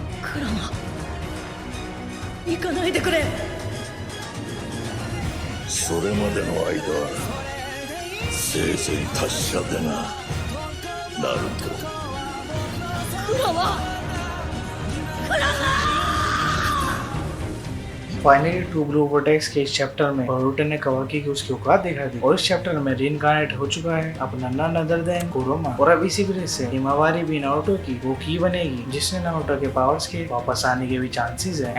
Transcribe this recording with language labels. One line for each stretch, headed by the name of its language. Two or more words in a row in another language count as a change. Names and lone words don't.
Japanese: クラマ、行かないでくれ。それまでの間生前達者でな、ナルト。クラマ、クラマ।
Hindi: फाइनली ट्रू ब्लू वर्टेक्स के इस चैप्टर में बोरुतो ने कावाकी की उसकी औकात दिखा दी और इस चैप्टर में रीइंकार्नेट हो चुका है अपना
English: none other than
Hindi: कुरोमा। और अब इसी वजह से हिमावारी भी नारुतो की वो की बनेगी जिसने नारुतो के पावर्स के वापस आने के भी चांसेस है।